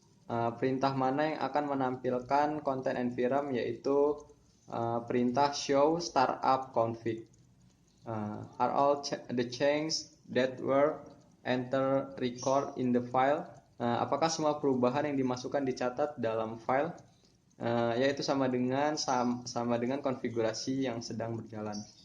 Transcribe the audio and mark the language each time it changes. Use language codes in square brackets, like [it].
[id] Perintah mana yang akan menampilkan konten NVRAM, yaitu perintah show startup config. [en] Are all the changes that were entered record in the file? [id] Apakah semua perubahan yang dimasukkan dicatat dalam file? Yaitu sama dengan konfigurasi yang sedang berjalan.